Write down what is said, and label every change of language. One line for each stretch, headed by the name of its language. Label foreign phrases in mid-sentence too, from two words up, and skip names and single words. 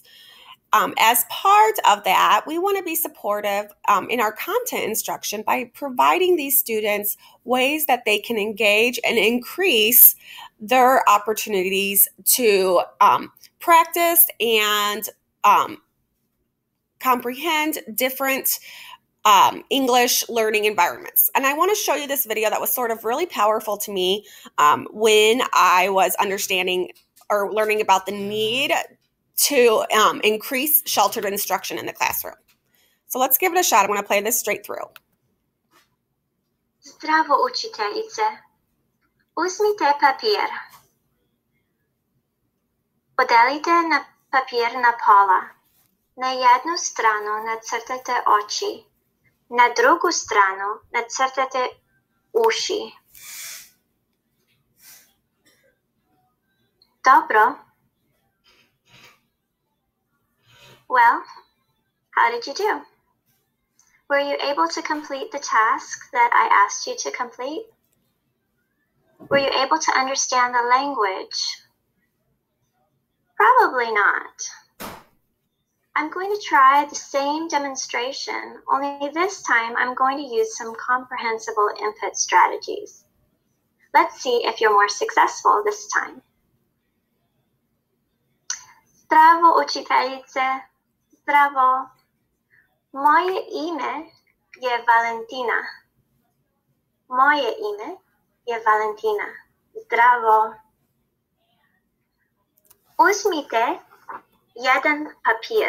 English: As part of that, we want to be supportive in our content instruction by providing these students ways that they can engage and increase their opportunities to practice and comprehend different English learning environments. And I want to show you this video that was sort of really powerful to me when I was understanding or learning about the need to increase sheltered instruction in the classroom. So let's give it a shot. I'm going to play this straight through.
Serbian: Zdravo učiteljice. Uzmite papir. Podelite na papir na pola. Na jednu stranu nacrtajte oči. Na drugu stranu nacrtajte uši. Dobro.
English: Well, how did you do? Were you able to complete the task that I asked you to complete? Were you able to understand the language? Probably not. I'm going to try the same demonstration, only this time I'm going to use some comprehensible input strategies. Let's see if you're more successful this time.
Serbian: Zdravo učiteljice. Zdravo. Moje ime je Valentina. Moje ime je Valentina. Zdravo. Uzmite jedan papir.